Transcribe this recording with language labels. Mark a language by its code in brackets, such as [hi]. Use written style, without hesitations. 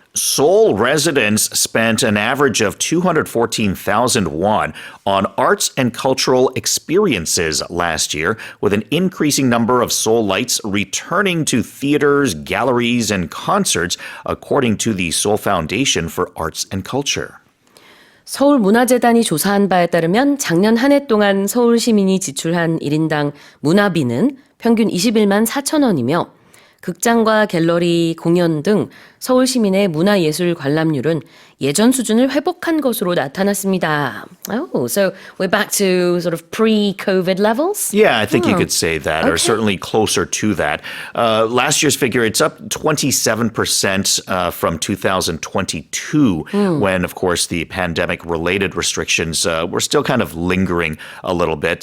[en] Seoul residents spent an average of 214,000 won on arts and cultural experiences last year, with an increasing number of Seoulites returning to theaters, galleries, and concerts, according to the Seoul Foundation for Arts and Culture. [ko] 서울문화재단이 조사한 바에 따르면 작년 한 해 동안 서울 시민이 지출한 1인당 문화비는 평균 21만 4,000원이며 극장과 갤러리, 공연 등 서울 시민의 문화예술 관람률은 예전 수준을 회복한 것으로 나타났습니다. [en] Oh, so we're back to sort of pre-COVID levels? Yeah, I think you could say that, or certainly closer to that. Last year's figure, it's up 27% from 2022, when, of course, the pandemic-related restrictions were still kind of lingering a little bit.